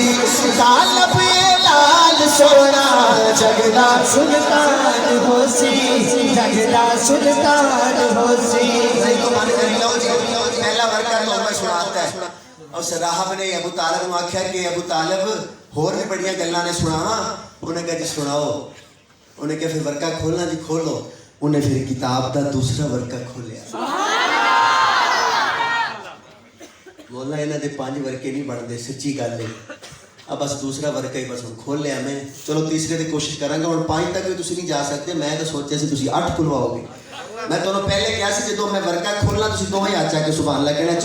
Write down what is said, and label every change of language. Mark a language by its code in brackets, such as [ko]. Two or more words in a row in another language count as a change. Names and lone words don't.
[pa] طالب لال سونا جگ دا سلطان ہو سی، جگ دا سلطان ہو سی۔ [ur] پہلا ورقہ تو میں سناتا ہے۔ [pa] اس راہب نے ابو طالب نے آکھیا کہ ابو طالب اور بھی بڑیاں گلاں نے سناواں؟ [ur] انہیں کہا جی سناؤ۔ [pa] انہیں کہا پھر ورقہ کھولنا جی کھولو۔ انہیں پھر کتاب دا دوسرا ورقہ کھولیا۔ مولا انہاں دے 5 ورقے نہیں بڑھتے، سچی گل ہے۔ اب بس دوسرا ورقہ ہی بس کھول لیا میں، چلو تیسرے دی کوشش کراں گا۔ ہن 5 تک بھی تسی نہیں جا سکتے، میں تو سوچیا سی تسی 8 کھلواؤ گے۔ میں تمہیں پہلے کیا سی جدوں میں ورقہ کھولنا تسی دوویں ہاتھ چاہ کے سبحان اللہ کہنا۔